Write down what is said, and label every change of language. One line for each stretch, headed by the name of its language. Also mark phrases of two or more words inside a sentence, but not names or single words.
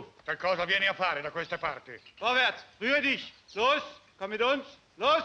Italian: Che cosa vieni a fare da queste parti?
German: Vorwärts, rühre dich. Los, komm mit uns. Los.